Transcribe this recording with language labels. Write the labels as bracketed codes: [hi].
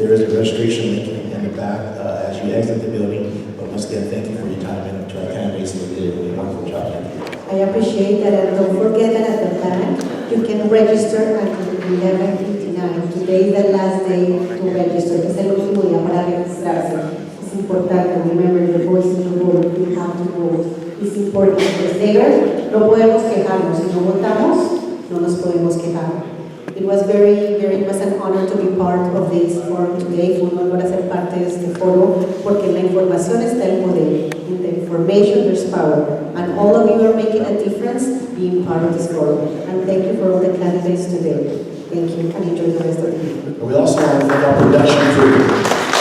[en] There is a registration link in the back as you exit the building. But once again, thank you for your time, and to our candidates, they did a really wonderful job. Thank you. I appreciate that, and don't forget that at the back, you can register at 11:59. Today is the last day to register. [es] Es el último día para registrarse. Es importante. [en] Remember, your voice is your vote. You have to vote. It's important. Because there, [es] no podemos quejarnos. Si no votamos, no nos podemos quejar. [en] It was it was an honor to be part of this forum today. [es] Fue un honor ser parte de este foro, porque en la información está el poder. [en] In the information, there's power. And all of you are making a difference being part of this forum. And thank you for all the candidates today. Thank you, and enjoy the rest of the evening. We also want to thank our production crew.